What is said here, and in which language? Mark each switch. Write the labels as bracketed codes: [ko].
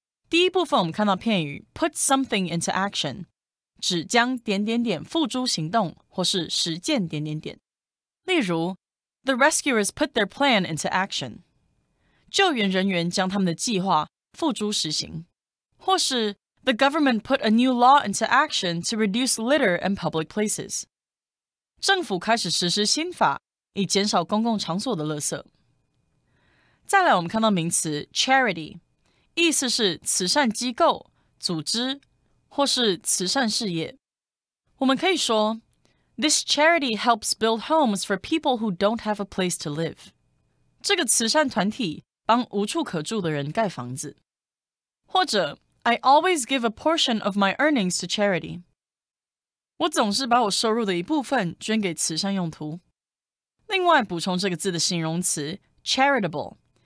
[zh] 第一部分我们看到片语 put something into action， 指将点点点付诸行动或是实践点点点。 [en] 例如 The rescuers put their plan into action， [zh] 救援人员将他们的计划付诸实行。 [en] 或是 The government put a new law into action to reduce litter in public places， [zh] 政府开始实施新法以减少公共场所的垃圾。再来我们看到名词 charity，意思是慈善机构、组织或是慈善事业。 [en] 我们可以说 This charity helps build homes for people who don't have a place to live. [zh] 这个慈善团体帮无处可住的人盖房子。 [en] 或者 I always give a portion of my earnings to charity. [zh] 我总是把我收入的一部分捐给慈善用途。另外补充这个字的形容词 charitable。